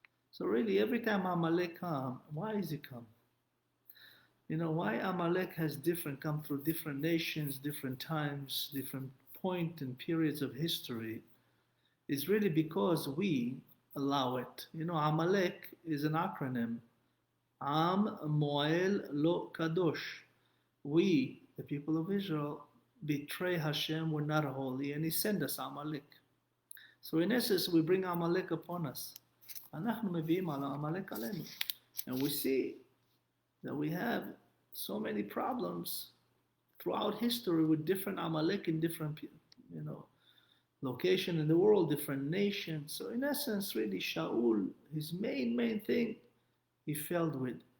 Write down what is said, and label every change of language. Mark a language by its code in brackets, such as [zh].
[en] So really, every time Amalek come, why is he come? You know, why Amalek has come through different nations, different times, different point and periods of history, is really because we allow it. You know, Amalek is an acronym. Am Moel Lo Kadosh. We, the people of Israel, betray Hashem, we're not holy, and he sent us Amalek. So in essence, we bring Amalek upon us. [he] אנחנו מביאים על Amalek עלינו. [en] And we see that we have so many problems throughout history with different Amalek in different, location in the world, different nations. So in essence, really, Shaul, his main thing, he failed with.